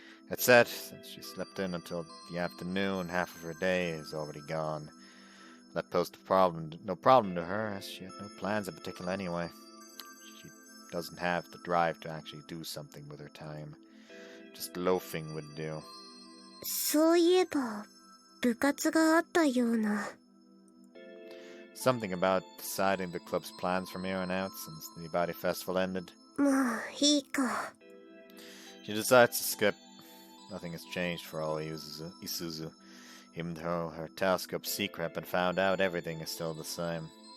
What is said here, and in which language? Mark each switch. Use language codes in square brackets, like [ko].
[en] That said, since she slept in until the afternoon, half of her day is already gone. That posed no problem to her, as she had no plans in particular anyway. She doesn't have the drive to actually do something with her time. Just loafing would do. [ja] そういえば部活があったような。 [en] Something about deciding the club's plans from here on out since the Bari festival ended. [ja] まあいいか。 [en] She decides to skip. Nothing has changed for all Isuzu. Even though her telescope's secret had been found out, everything is still the same.